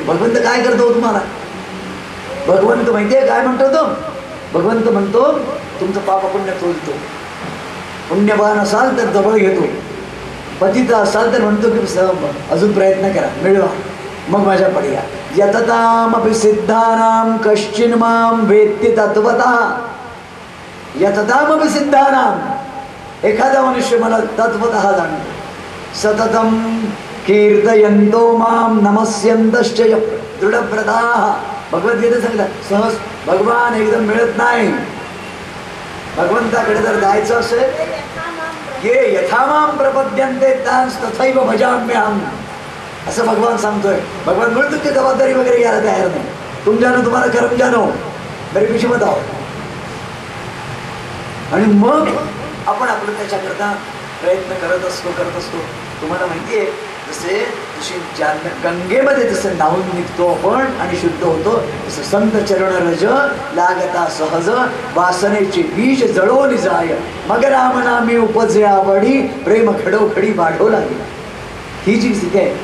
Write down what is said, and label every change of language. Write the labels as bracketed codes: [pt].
[mr] भगवंत काय करतो तुम्हाला? भगवंत माहिती आहे काय म्हणतो तो? भगवंत म्हणतो तुमचं पाप पुण्य तोलतो. पुण्यवान असाल तर जवळ घेतो, पतित असाल तर म्हणतो की अजून प्रयत्न करा, मिळवा, मग माझ्या पडया. [sa] यततामपि सिद्धानां कश्चिन मां वेत्ति तत्वतः. यततामपि सिद्धानां, [mr] एखादा मनुष्य मला तत्वतः जाणतो. [sa] सततं कीर्तयन्तो मां नमस्यन्तश्च दृढव्रताः. [mr] भगवद्गीता सांगतात, सहज भगवान एकदम मिळत नाही. भगवंताकडे जर जायचं असेल, [sa] ये यथामां प्रपद्यन्ते तांस तथैव भजाम्यहम्, [mr] असं भगवान सांगतोय. भगवान म्हणून तुमची जबाबदारी वगैरे घ्यायला तयार नाही. [hi] तुम जानो [mr] तुम्हाला [hi] कर्म जानो, मेरे पीछे मत आओ. [mr] आणि मग आपण आपलं त्याच्याकरता प्रयत्न करत असतो. तुम्हाला माहिती आहे, जशी गंगेमध्ये जसं नाहून निघतो आपण आणि शुद्ध होतो, तसं संत चरण रज लागता सहज वासनेचे बीज जळोन जाय, मग राम नामे उपजे आवडी, प्रेम खडोखडी वाढो लागला. ही जी स्थिती आहे.